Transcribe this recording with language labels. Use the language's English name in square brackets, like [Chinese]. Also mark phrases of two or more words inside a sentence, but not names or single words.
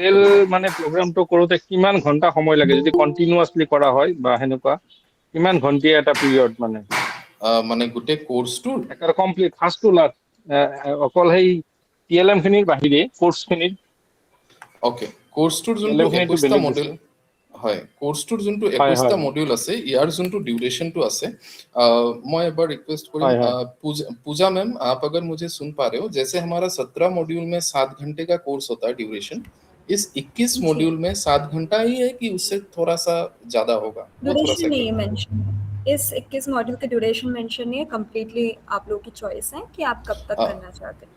[Assamese] টোটেল মানে প্ৰগ্ৰামটো কৰোঁতে কিমান ঘণ্টা সময় লাগে, যদি কণ্টিনিউৱাছলি কৰা হয় বা সেনেকুৱা, কিমান ঘণ্টীয়া এটা পিৰিয়ড মানে? মানে গোটেই কোৰ্চটোৰ [English] Complete first to last, [Assamese] অকল সেই TLM খিনিৰ বাহিৰে কোৰ্চখিনিৰ? অ'কে, কোৰ্চটোৰ যোনটো TLM খিনিতো 21টা বেলেগ মডিউল, দিছে। হয়, কোৰ্চটোৰ যোনটো হয় 21টা হয় মডিউল আছে, ইয়াৰ যোনটো ডিউৰেशनটো আছে, [Hindi] मैं एक बार रिक्वेस्ट करूँ, [Assamese] হয় হয় [Hindi] पूजा मैम, आप अगर मुझे सुन पा रहे हो, जैसे हमारा 17 मॉड्यूल में 7 घंटे का कोर्स होता है ड्यूरेशन, इस 21 जी, मॉड्यूल में 7 घंटा ही है कि उससे थोड़ा सा ज्यादा होगा, वो थोड़ा सा ड्यूरेशन नहीं है क्लियर। मेंशन। इस 21 मॉड्यूल का ड्यूरेशन मेंशन नहीं है, कंप्लीटली आप लोगों की चॉइस है कि आप कब तक करना चाहते हैं।